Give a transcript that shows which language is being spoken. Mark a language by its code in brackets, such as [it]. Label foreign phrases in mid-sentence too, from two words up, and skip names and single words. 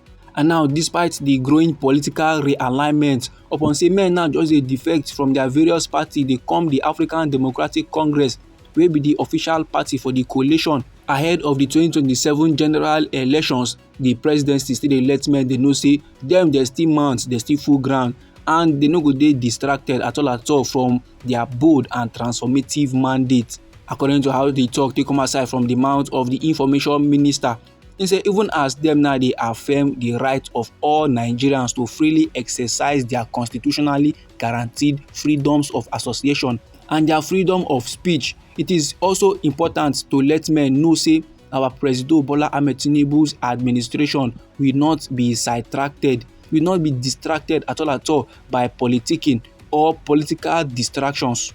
[pcm] And now, despite the growing political realignment, upon say men now just dey defect from their various parties, they come the African Democratic Congress wey be the official party for the coalition ahead of the 2027 general elections. The presidency still dey let men dey know say dem dey still mount, dey still full ground, and they no go dey distracted at all from their bold and transformative mandate. According to how they talk, they come aside from the mouth of the information minister. He say even as them now they affirm the right of all Nigerians to freely exercise their constitutionally guaranteed freedoms of association and their freedom of speech, it is also important to let men know say our President Bola Ahmed Tinubu's administration will not be sidetracked, will not be distracted at all by politicking or political distractions.